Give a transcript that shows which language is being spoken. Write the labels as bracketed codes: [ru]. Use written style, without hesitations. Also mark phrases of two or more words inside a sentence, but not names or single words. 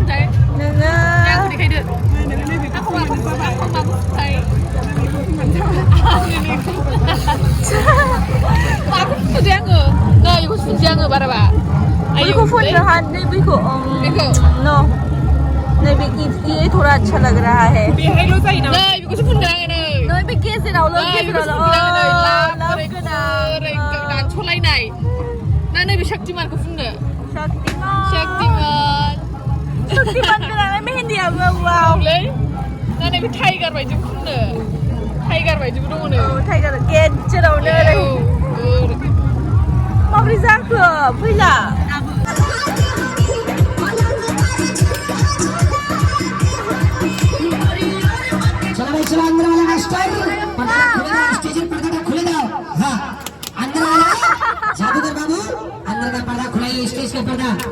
[brx] आंखौ देखायदो आंखौ माखौ फुनथाय माखौ फुननो दे आङो नै बेखौ फुनसै आङो बाराबा बैखौ फुननो हा नै बैखौ नो नैबे [hi] ये थोड़ा अच्छा लग रहा है [brx] बेहायल' जायो नामा नै बेखौसो फुनदों आङो नै बे गेजेरावल' ओरै दानस'लायनाय ना नैबे शक्तिमानखौ फुननो शक्तिमान गोनांलाय मेहेन्दियाबो वावलै ना नैबे टाइगार बायदिबो फुननो टाइगार बायदिबो दङनो टाइगार गेजेरावनो ओरै माबोरै जाखो फैला [hi] चलो अंदर वाला मास्टर पर्दा खुलेगा स्टेज पर पर्दा खुले जाओ हाँ अंदर वाला जादूगर बाबू अंदर का पर्दा खुलाइए स्टेज का पर्दा